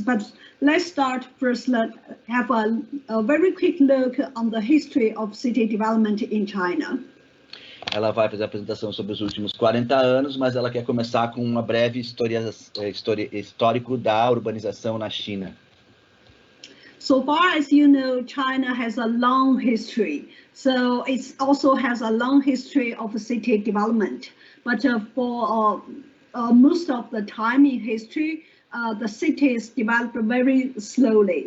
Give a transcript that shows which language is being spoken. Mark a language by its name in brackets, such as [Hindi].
[English] But let's start first. Let's have a very quick look on the history of city development in China. [Portuguese] Ela vai fazer a apresentação sobre os últimos 40 anos, mas ela quer começar com uma breve histórico da urbanização na China. [English] So far as you know, China has a long history. So it also has a long history of city development. But for most of the time in history, the cities developed very slowly.